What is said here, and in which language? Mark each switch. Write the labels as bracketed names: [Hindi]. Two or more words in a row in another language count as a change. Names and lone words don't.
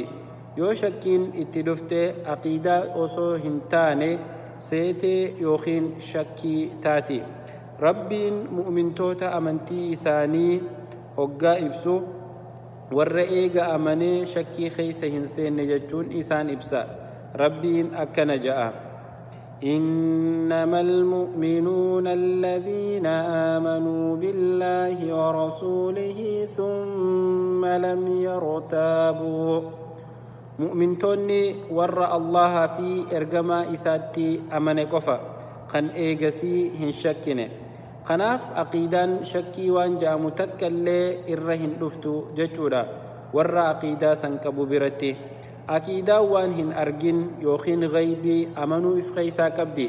[Oromo] yoo shakkiin itti dhufte aqiidaa osoo hin taane seetee yookiin shakkii taati. rabbiin mu'mintoota amantii isaanii hoggaa ibsu warra eega amanee shakkii keeysa hin seenne jechuun isaan ibsa. rabbiin akkana ja'a: [Arabic] إنما المؤمنون الذين آمنوا بالله ورسوله ثم لم يرتابوا [Oromo] mu'mintoonni warra allaha fi ergamaa isaatti amane qofa kan eegasii hin shakkine. kanaaf aqiidaan shakkii waan ja'amu takka illee irra hin dhuftu jechuudha warra aqiidaa san qabu biratti. aqiidaa waan hin argin yookiin ghaybii amanuu if keessaa qabdi.